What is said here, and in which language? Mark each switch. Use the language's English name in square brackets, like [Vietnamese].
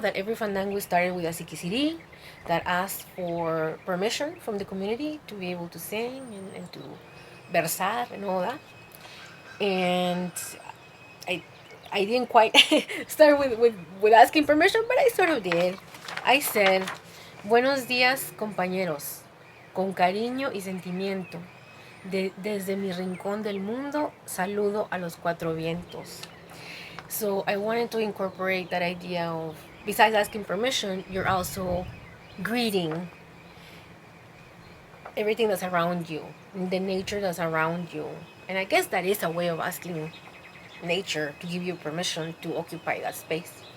[English] That every fandango started with a sikisiri that asked for permission from the community to be able to sing and to versar and all that. And I I didn't quite start with asking permission, but I sort of did. I said, [Spanish] Buenos días, compañeros. Con cariño y sentimiento. Desde mi rincón del mundo, saludo a los cuatro vientos. [English] So I wanted to incorporate that idea of, besides asking permission, you're also greeting everything that's around you, the nature that's around you. And I guess that is a way of asking nature to give you permission to occupy that space.